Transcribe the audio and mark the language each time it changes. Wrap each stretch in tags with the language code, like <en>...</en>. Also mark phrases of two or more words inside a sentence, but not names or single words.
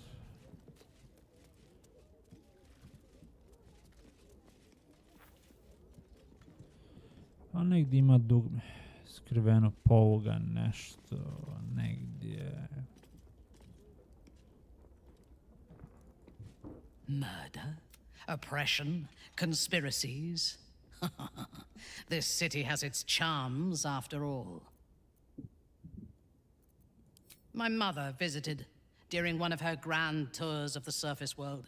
<hr>A negdje ima dugme. Skriveno poluga, nešto, negdje.</hr> <en>Murder, oppression, conspiracies. This city has its charms after all. My mother visited during one of her grand tours of the surface world.</en>